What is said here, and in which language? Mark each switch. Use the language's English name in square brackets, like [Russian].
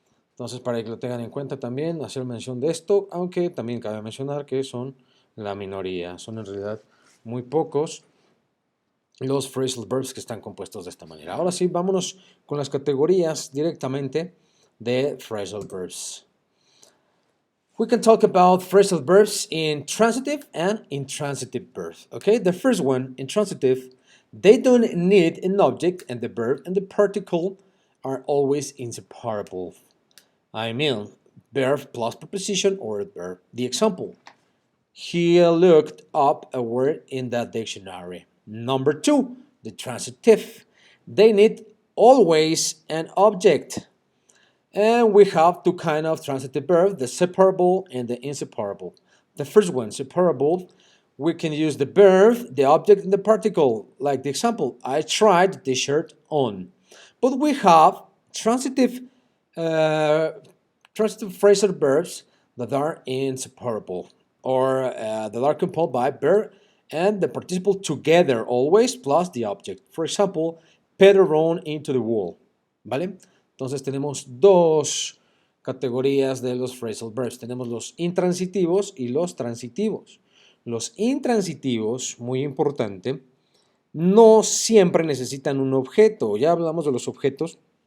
[Spanish] Entonces, para que lo tengan en cuenta también, hacer mención de esto, aunque también cabe mencionar que son la minoría, son en realidad muy pocos los phrasal verbs que están compuestos de esta manera. Ahora sí, vámonos con las categorías directamente de phrasal verbs. [English] We can talk about phrasal verbs in transitive and intransitive verbs. Okay, the first one, intransitive, they don't need an object, and the verb and the particle are always inseparable. I mean, verb plus preposition or verb. The example, he looked up a word in the dictionary. Number two, the transitive, they need always an object. And we have two kinds of transitive verbs, the separable and the inseparable. The first one, separable, we can use the verb, the object, and the particle. Like the example, I tried the t-shirt on. But we have transitive phrasal verbs that are inseparable or that are composed by verb and the participle together always plus the object. For example, Peter ran into the wall. [Spanish] ¿Vale? Entonces tenemos dos categorías de los phrasal verbs. Tenemos los intransitivos y los transitivos. Los intransitivos, muy importante, no siempre necesitan un objeto. Ya hablamos de los objetos